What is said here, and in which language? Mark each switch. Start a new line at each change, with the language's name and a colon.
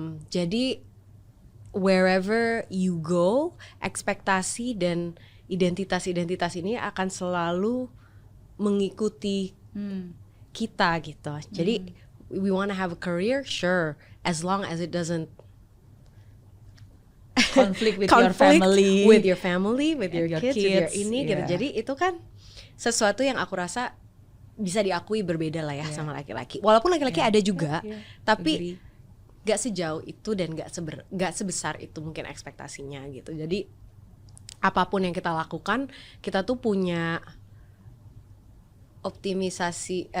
Indonesian: Jadi
English: wherever you go,
Indonesian: ekspektasi dan identitas ini akan selalu mengikuti kita gitu. Jadi
English: we want to have a career, sure, as long as it doesn't conflict with your family, with your kids, with your
Indonesian: ini gitu.
English: Yeah.
Indonesian: Jadi itu kan sesuatu yang aku rasa bisa diakui berbeda lah ya sama laki-laki. Walaupun laki-laki ada juga, tapi gak sejauh itu dan gak sebesar itu mungkin ekspektasinya gitu. Jadi apapun yang kita lakukan, kita tuh punya optimisasi.